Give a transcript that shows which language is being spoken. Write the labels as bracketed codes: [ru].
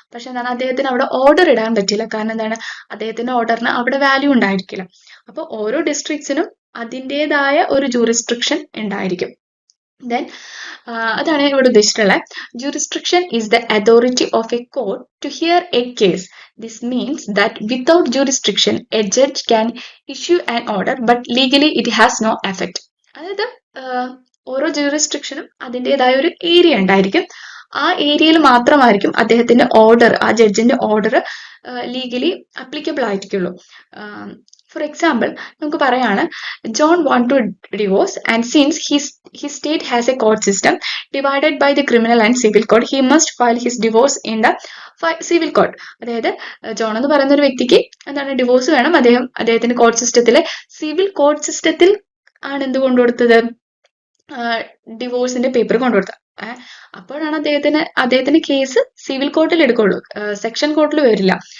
[ml] പക്ഷെ എന്താണ്, അദ്ദേഹത്തിന് അവിടെ ഓർഡർ ഇടാൻ പറ്റില്ല. കാരണം എന്താണ്, അദ്ദേഹത്തിന്റെ ഓർഡറിന് അവിടെ വാല്യൂ ഉണ്ടായിരിക്കില്ല. അപ്പോൾ ഓരോ ഡിസ്ട്രിക്ട്സിനും അതിൻ്റെതായ ഒരു ജൂറിസ്ട്രിക്ഷൻ ഉണ്ടായിരിക്കും. ദെൻ അതാണ് ഇവിടെ ഉദ്ദേശിച്ചിട്ടുള്ളത്. [en] Jurisdiction is the authority of a court to hear a case. This means that without jurisdiction, a judge can issue an order, but legally it has no effect. [ml] അതായത് ഓരോ ജൂറിസ്ട്രിക്ഷനും അതിൻ്റെതായ ഒരു ഏരിയ ഉണ്ടായിരിക്കും. ആ ഏരിയയിൽ മാത്രമായിരിക്കും അദ്ദേഹത്തിന്റെ ഓർഡർ, ആ ജഡ്ജിന്റെ order legally applicable ആയിരിക്കുള്ളൂ. [en] for example [ml] നമുക്ക് പറയാണ്, [en] John want to divorce and since his state has a court system divided by the criminal and civil code, he must file his divorce in the civil code. [ml] അതായത് John എന്ന് പറയുന്ന ഒരു വ്യക്തിക്ക് എന്താണ്, divorce വേണം. അദ്ദേഹത്തിന്റെ കോർട്ട് സിസ്റ്റത്തിലെ civil court സിസ്റ്റത്തിൽ ആണ് എന്ത് കൊണ്ടുകൊടുത്തത്, ഡിവോഴ്സിന്റെ പേപ്പർ കൊണ്ടുകൊടുത്തത്. അപ്പോഴാണ് അദ്ദേഹത്തിന്റെ കേസ് സിവിൽ കോർട്ടിൽ എടുക്കുള്ളൂ, സെക്ഷൻ കോർട്ടിൽ വരില്ല.